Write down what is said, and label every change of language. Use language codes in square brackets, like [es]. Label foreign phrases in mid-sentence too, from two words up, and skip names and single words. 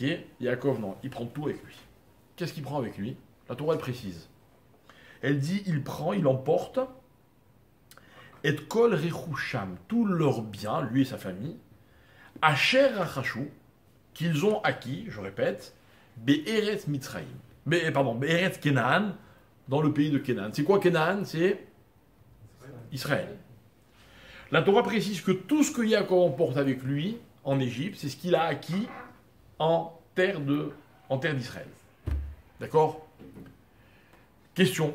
[fr] Yaakov, non, il prend tout avec lui. Qu'est-ce qu'il prend avec lui? La Torah, elle précise. Elle dit, il emporte, [he] את כל רכושם, [fr] tous leurs biens, lui et sa famille, [he] אשר רכשו, [fr] qu'ils ont acquis, je répète, [he] בארץ מצרים, בארץ כנען, [fr] dans le pays de Kenaan. C'est quoi Kenaan? C'est Israël. La Torah précise que tout ce que Yaakov emporte avec lui en Égypte, c'est ce qu'il a acquis en terre d'Israël. D'accord? Question.